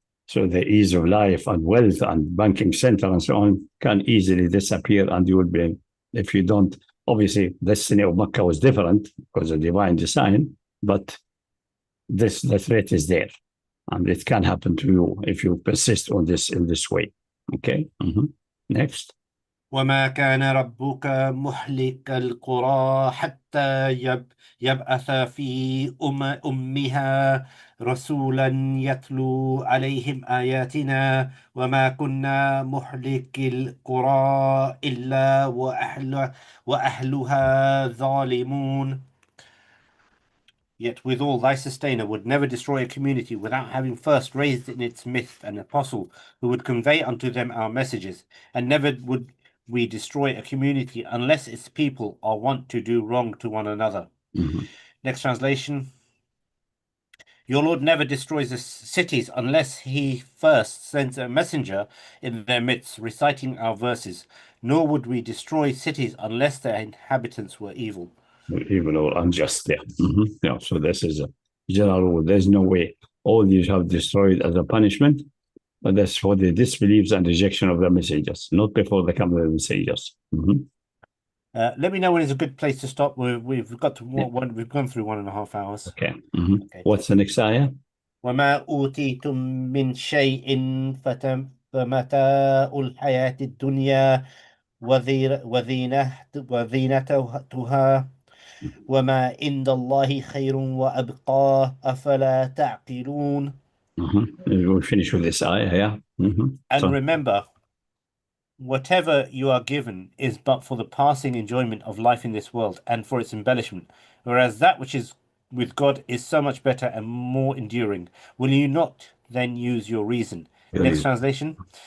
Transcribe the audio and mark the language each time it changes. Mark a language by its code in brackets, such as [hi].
[en] So the ease of life and wealth and banking center and so on can easily disappear, and you will be, if you don't, obviously the destiny of Makkah was different because of divine design, but the threat is there. And it can happen to you if you persist on this in this way. Okay. Next. [ar] وما كان ربك مهلك القرى حتى يبعث في أمها رسولا يتلو عليهم آياتنا وما كنا مهلك القرى إلا وأهلها ظالمون. [en] Yet withal thy sustainer would never destroy a community without having first raised in its midst an apostle who would convey unto them our messages, and never would we destroy a community unless its people are wont to do wrong to one another. Next translation. Your Lord never destroys the cities unless he first sends a messenger in their midst reciting our verses, nor would we destroy cities unless their inhabitants were evil. Evil or unjust, yeah. Yeah. So this is a general rule. There's no way all these have destroyed as a punishment, but that's for the disbeliefs and rejection of the messengers, not before the coming of the messengers. Let me know when is a good place to stop. We've got to we've gone through 1.5 hours. Okay. What's the next ayah? [ar] وما أوتيتم من شيء فمتاع الحياة الدنيا وزينتها وما عند الله خير وأبقى أفلا تعقلون. [en] We'll finish with this ayah, yeah. And remember, whatever you are given is but for the passing enjoyment of life in this world and for its embellishment, whereas that which is with God is so much better and more enduring. Will you not then use your reason? Next translation.